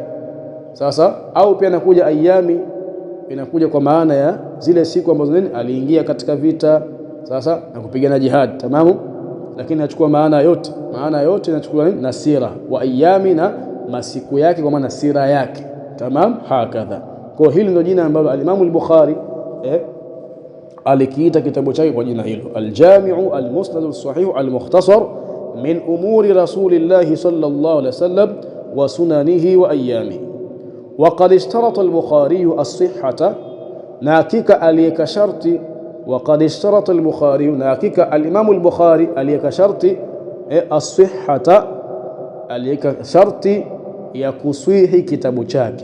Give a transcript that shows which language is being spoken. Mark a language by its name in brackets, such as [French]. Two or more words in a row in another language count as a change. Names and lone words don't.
[Swahili] Sasa au pia inakuja ayami, inakuja kwa maana ya zile siku ambazo nini aliingia katika vita, sasa na kupigana jihad. Tamamu, lakini inachukua maana yote, maana yote inachukua nini? Na sira, wa ayami, na masiku yake, kwa maana sira yake. [Arabic] تمام، هكذا. [Swahili] Kwa hili ndio jina ambalo al-Imam al-Bukhari alikiita kitabu chake kwa jina hilo, al-Jami'u al-Musnad as-Sahih al-Mukhtasar min umuri Rasulillahi sallallahu alaihi wasallam wa sunanihi wa ayyamihi. [Arabic] وقد اشترط البخاري الصحة, [Swahili] na hakika aliyeka sharti, [Arabic] وقد اشترط البخاري, [Swahili] na hakika al-Imam al-Bukhari aliyeka sharti as-sihhata, aliyeka sharti ya kuswihi kitabu chake.